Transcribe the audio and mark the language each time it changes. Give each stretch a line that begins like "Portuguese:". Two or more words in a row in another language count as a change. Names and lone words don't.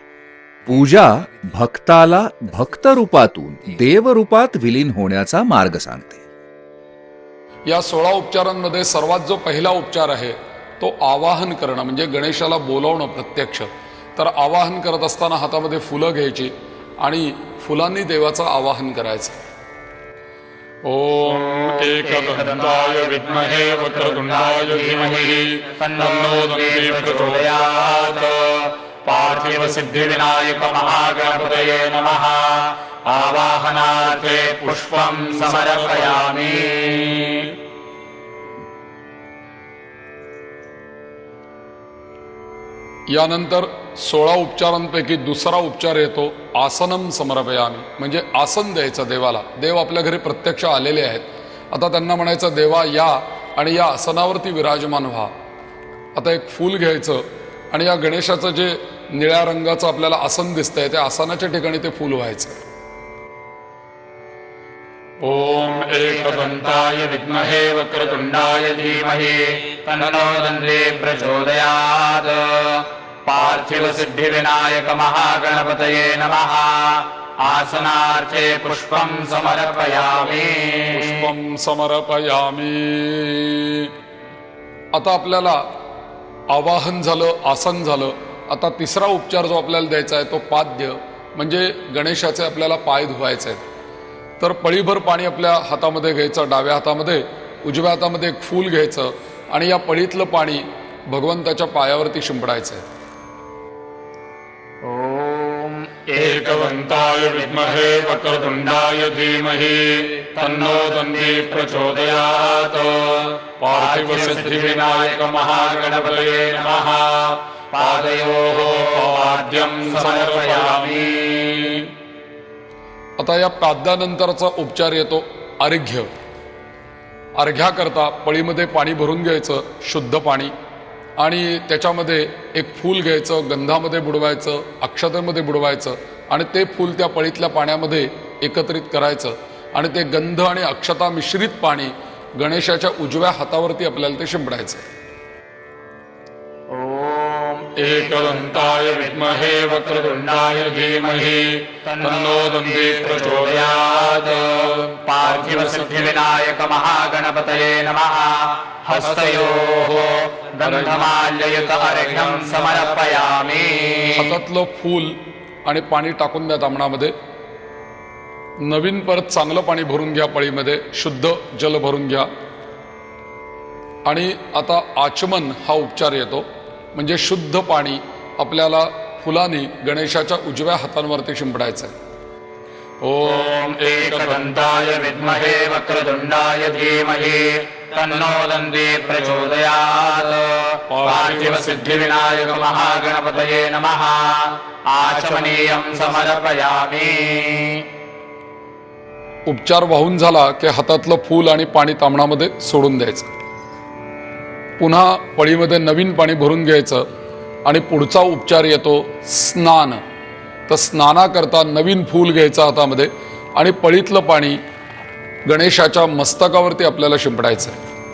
Marathi: पूजा भक्ताला भक्तरूपातून देवरूपात विलीन होण्याचा मार्ग सांगते. या 16 उपचारांमध्ये सर्वात जो पहिला उपचार आहे तो आवाहन करणं, म्हणजे गणेशाला बोलावणं प्रत्यक्ष. तर आवाहन करत असताना हातामध्ये फुलं घ्यायची आणि फुलांनी देवाचं आवाहन करायचं.
Sanskrit: ओम एकदंताय विद्महे वक्रतुंडाय धीमहि तन्नो दन्ति प्रचोदयात्. पार्थिव सिद्धि विनायक महागणपतये नमः. आवाहनार्थे पुष्पं समर्पयामि.
Marathi: यानंतर 16 उपचारांपैकी दुसरा उपचार येतो
Sanskrit: आसनम समर्पयामि,
Marathi: म्हणजे आसन द्यायचं देवाला. देव आपल्या घरी प्रत्यक्ष आलेले आहेत. आता त्यांना म्हणायचं, देवा या आणि या आसनावरती विराजमान व्हा. आता एक फूल घ्यायचं आणि या गणेशाचं जे निळ्या रंगाचं आपल्याला आसन दिसतंय त्या आसनाच्या ठिकाणी ते फूल व्हायचं.
Sanskrit: ओम एकदंताय विद्महे वक्रतुंडाय धीमहि तन्नो दन्ति प्रचोदयात्. पार्थिव सिद्धि विनायक महागणपतये नमः. आसनार्थे पुष्पं समर्पयामि. पुष्पं समर्पयामि.
Marathi: आता आपल्याला आवाहन झालं, आसन झालं. आता तिसरा उपचार जो आपल्याला द्यायचा आहे तो पाद्य, म्हणजे गणेशाचे आपल्याला पाय धुवायचे आहेत. तर पळीभर पाणी आपल्या हातामध्ये घ्यायचं, डाव्या हातामध्ये, उजव्या हातामध्ये एक फूल घ्यायचं आणि या पळीतलं पाणी भगवंताच्या पायावरती शिंपडायचं आहे.
Sanskrit: ओम एकदंताय विद्महे वक्रतुंडाय धीमहि तन्नो दन्ति प्रचोदयात्. पार्थिव सिद्धि विनायक महागणपतये नमः. पादयोः पाद्यं समर्पयामि.
Marathi: आता या पाद्यानंतरचा उपचार येतो अर्घ्य. अर्घ्याकरता पळीमध्ये पाणी भरून घ्यायचं, शुद्ध पाणी, आणि त्याच्यामध्ये एक फूल घ्यायचं, गंधामध्ये बुडवायचं, अक्षतेमध्ये बुडवायचं आणि ते फूल त्या पळीतल्या पाण्यामध्ये एकत्रित करायचं आणि ते गंध आणि अक्षता मिश्रित पाणी गणेशाच्या उजव्या हातावरती आपल्याला ते शिंपडायचं.
Sanskrit: एकदंताय विद्महे वक्रतुंडाय धीमहि तन्नो दन्ति प्रचोदयात्. पार्थिव सिद्धि विनायक महागणपतये नमः. हस्तयोः गंधमाल्ययुत अर्घ्यं समर्पयामि.
Marathi: हातातलं फूल आणि पाणी टाकून द्या तांबणामध्ये. नवीन परत चांगलं पाणी भरून घ्या, पळीमध्ये शुद्ध जल भरून घ्या. आणि आता आचमन हा उपचार येतो, म्हणजे शुद्ध पाणी आपल्याला फुलांनी गणेशाच्या उजव्या हातांवरती शिंपडायचं आहे.
Sanskrit: ओम एकदंताय विद्महे वक्रतुंडाय धीमहि तन्नो दन्ति प्रचोदयात्. पार्थिव सिद्धि विनायक महागणपतये नमः. आचमनीयं समर्पयामि.
Marathi: उपचार वाहून झाला की हातातलं फूल आणि पाणी तांबणामध्ये सोडून द्यायचं. पुन्हा पळीमध्ये नवीन पाणी भरून घ्यायचं आणि पुढचा उपचार येतो स्नान. तर स्नानाकरता नवीन फूल घ्यायचं हातामध्ये आणि पळीतलं पाणी गणेशाच्या मस्तकावरती आपल्याला शिंपडायचं आहे.